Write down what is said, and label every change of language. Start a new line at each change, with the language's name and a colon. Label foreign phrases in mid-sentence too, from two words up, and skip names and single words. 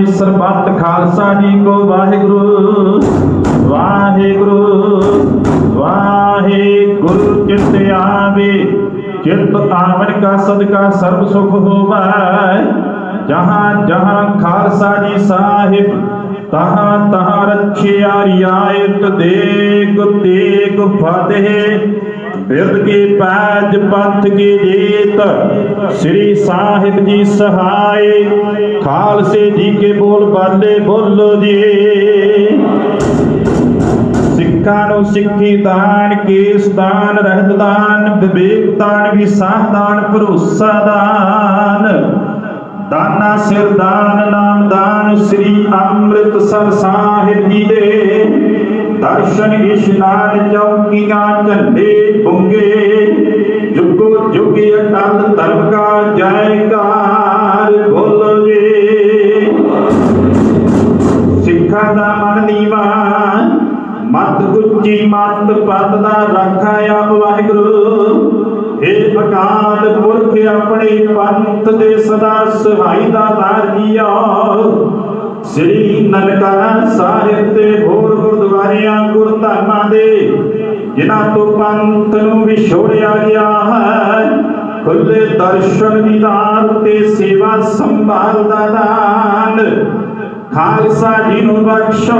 Punjabi: ਸਰਬਤ ਖਾਲਸਾ ਜੀ ਕੋ ਵਾਹਿਗੁਰੂ ਵਾਹਿਗੁਰੂ ਵਾਹਿਗੁਰੂ ਚਿਤ ਆਵੇ ਚਿਤ ਆਵਨ ਕਾ ਸਦਕਾ ਸਰਬ ਸੁਖ ਹੋਵੇ। ਜਹਾਂ ਜਹਾਂ ਖਾਲਸਾ ਜੀ ਸਾਹਿਬ ਤਹਾਂ ਤਹਾਂ ਰਖਿਆ ਰਿਆਇਤ ਦੇਗ ਤੇਗ ਫਤਿਹ ਬਿਰਦ ਕੇ ਪੈਜ ਪੰਥ ਕੀ ਜੀਤ ਸ੍ਰੀ ਸਾਹਿਬ ਜੀ ਸਹਾਇ। ਖਾਲਸੇ ਜੀ ਕੇ ਬੋਲ ਬਾਲੇ ਬੋਲੋ ਜੀ। ਸਿੱਖਾਂ ਨੂੰ ਸਿੱਖੀ ਦਾਨ ਕੇਸ ਦਾਨ ਰਹਿਤ ਦਾਨ ਬਿਬੇਕ ਦਾਨ ਵਿਸਾਹ ਦਾਨ ਭਰੋਸਾ ਦਾਨ ਦਾਨਾ ਸਿਰ ਦਾਨ ਨਾਮ ਦਾਨ ਸ੍ਰੀ ਅੰਮ੍ਰਿਤਸਰ ਸਾਹਿਬ ਜੀ ਦੇ ਦਰਸ਼ਨ ਇਸ਼ਨਾਨ ਚੌਕੀਆਂ ਝੰਡੇ ਬੁੰਗੇ ਜੁਗੋ ਜੁਗ ਅਟੱਲ ਧਰਮ ਕਾ ਜੈਕਾਰ ਬੋਲੋ ਜੀ। ਸਿੱਖਾਂ ਦਾ ਮਨ ਨੀਵਾਂ ਮਤ ਉੱਚੀ ਮਤ ਪਦ ਦਾ ਰਾਖਾ ਆਪ ਵਾਹਿਗੁਰੂ ਹੇ ਅਕਾਲ ਅਕਾਲ ਪੁਰਖ ਅਪਣੇ ਪੰਥ ਦੇ ਸਦਾ ਸਹਾਈ ਦਾਤਾਰ ਜੀਓ। ਸ੍ਰੀ ਨਨਕਾਣਾ ਸਾਹਿਬ ਤੇ ਹੋਰ ਗੁਰਦੁਆਰਿਆਂ ਗੁਰਧਾਮਾਂ ਦੇ ਜਿਨ੍ਹਾਂ ਤੋਂ ਪੰਥ ਨੂੰ ਵਿਛੋੜਿਆ ਗਿਆ ਹੈ, ਖੁੱਲ੍ਹੇ ਦਰਸ਼ਨ ਦੀਦਾਰ ਤੇ ਸੇਵਾ ਸੰਭਾਲ ਦਾ ਦਾਨ ਖਾਲਸਾ ਜੀ ਨੂੰ ਬਖ਼ਸ਼ੋ।